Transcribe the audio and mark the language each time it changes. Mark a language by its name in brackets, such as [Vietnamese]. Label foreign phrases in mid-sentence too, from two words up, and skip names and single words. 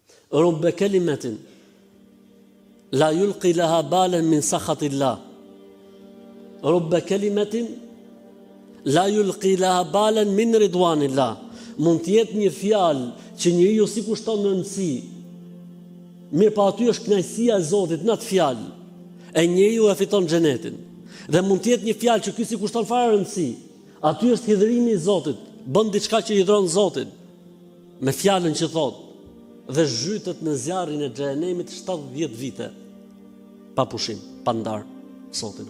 [Arabic] رُبَّ كلمةٍ لا يلقي لها بالاً من سخط الله. رُبَّ كلمةٍ لا يلقي لها بالاً من رضوان الله. [Albanian] Mund të jetë një fjalë që njeriu si kushton në rëndësi, mirë pa aty është kënaqësia e Zotit në atë fjalë, e njeriu e fiton xhenetin. Dhe mund të jetë një fjalë që ky si kushton fare rëndësi, aty është hidhërimi i Zotit, bën diçka që i hidhron Zotin me fjalën që thotë, dhe zhytet në zjarrin e xhenemit 70 vite pa pushim, pa ndar Zotin.